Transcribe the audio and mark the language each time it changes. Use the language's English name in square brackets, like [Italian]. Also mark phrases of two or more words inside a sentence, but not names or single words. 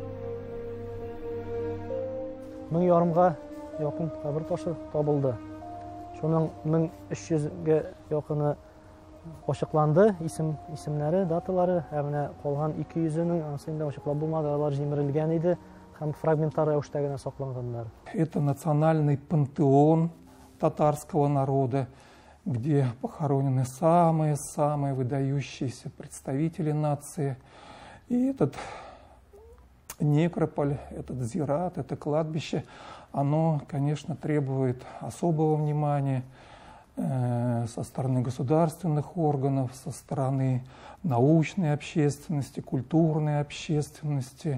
[Tatar] 1000 ярымга якын кабер ташы табылды. Шуның 1300-гә якыны ачыкланды, исемнәре, даталары, менә калган 200-нең ансында ачыклап булмады, алар җимерелгән иде һәм фрагменттар рәвештә генә сакланганнар. [Russian] Это национальный пантеон татарского народа, где похоронены самые-самые выдающиеся представители нации. И этот некрополь, этот зират, это кладбище, оно, конечно, требует особого внимания со стороны государственных органов, со стороны научной общественности, культурной общественности.